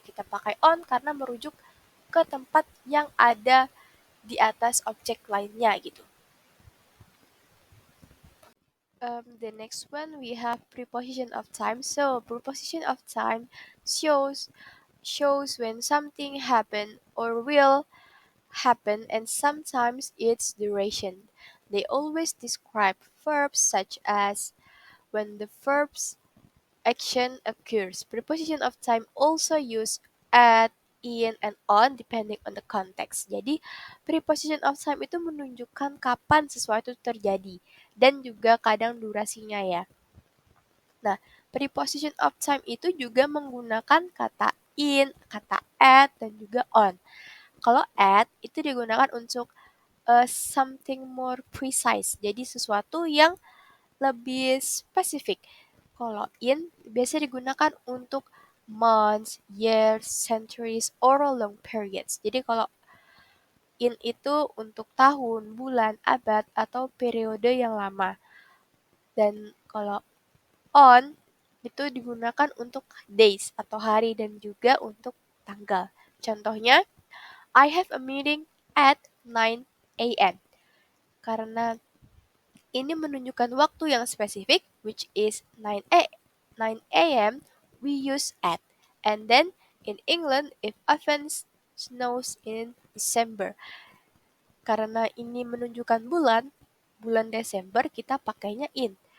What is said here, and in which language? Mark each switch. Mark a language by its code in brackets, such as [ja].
[id] Kita pakai on karena merujuk ke tempat yang ada di atas objek lainnya gitu. [en] The next one we have preposition of time. So preposition of time shows when something happen or will happen, and sometimes its duration. They always describe verbs such as when the verb's action occurs. Preposition of time also use at, in, and on depending on the context. [id] Jadi, preposition of time itu menunjukkan kapan sesuatu terjadi dan juga kadang durasinya ya. Nah, preposition of time itu juga menggunakan kata in, kata at, dan juga on. Kalau at itu digunakan untuk [en] something more precise. [id] Jadi sesuatu yang lebih spesifik. Kalau in biasa digunakan untuk [en] months, years, centuries, or long periods. [id] Jadi kalau in itu untuk tahun, bulan, abad, atau periode yang lama. Dan kalau on itu digunakan untuk days atau hari dan juga untuk tanggal. Contohnya, [en] I have a meeting at 9 a.m. [id] Karena ini menunjukkan waktu yang spesifik, [en] which is 9 a.m. we use at. And then in England, it often snows in December. [id] Karena ini menunjukkan bulan Desember kita pakainya in.